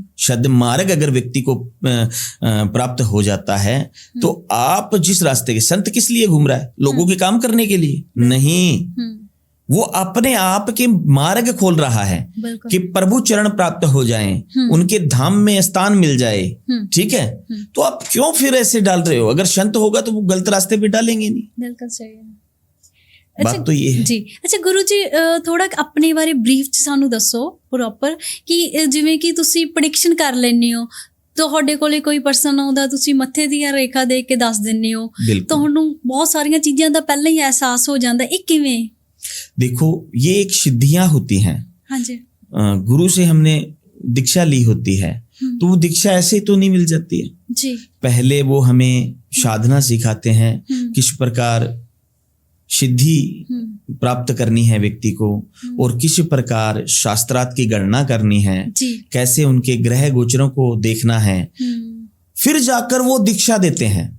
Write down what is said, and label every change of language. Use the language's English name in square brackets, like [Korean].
[Hindi] सद्मार्ग अगर व्यक्ति को प्राप्त हो जाता है तो आप जिस रास्ते के, संत किस लिए घूम रहा है, लोगों के काम करने के लिए नहीं, वो अपने आप के मार्ग खोल रहा है कि प्रभु चरण प्राप्त हो जाएं, उनके धाम में स्थान मिल जाए, ठीक है। तो आप क्यों फिर ऐसे डाल रहे हो। अगर संत होगा तो वो गलत रास्ते पे डालेंगे नहीं। बिल्कुल सही है। बात तो ये है जी। अच्छा गुरु जी, थोड़ा अपने बारे ब्रीफ [Punjabi] ਚ ਸਾਨੂੰ ਦੱਸੋ ਪ੍ਰੋਪਰ ਕਿ ਜਿਵੇਂ ਕਿ ਤੁਸੀਂ ਪ੍ਰੈਡਿਕਸ਼ਨ ਕਰ ਲੈਂਦੇ ਹੋ, ਤੁਹਾਡੇ ਕੋਲੇ ਕੋਈ ਪਰਸਨ ਆਉਂਦਾ, ਤੁਸੀਂ ਮੱਥੇ ਦੀਆਂ ਰੇਖਾ ਦੇਖ ਕੇ ਦੱਸ ਦਿੰਦੇ ਹੋ, ਤੁਹਾਨੂੰ ਬਹੁਤ ਸਾਰੀਆਂ ਚੀਜ਼ਾਂ ਦਾ ਪਹਿਲਾਂ ਹੀ ਅਹਿਸਾਸ ਹੋ ਜਾਂਦਾ, ਇਹ ਕਿਵੇਂ। [Hindi] देखो ये एक सिद्धियां होती हैं। हाँ जी। गुरु से हमने दीक्षा ली होती है, तो वो दीक्षा ऐसे तो नहीं मिल जाती है जी। पहले वो हमें साधना सिखाते हैं, किस प्रकार सिद्धि प्राप्त करनी है व्यक्ति को, और किस प्रकार शास्त्रार्थ की गणना करनी है, कैसे उनके ग्रह गोचरों को देखना है, फिर जाकर वो दीक्षा देते हैं।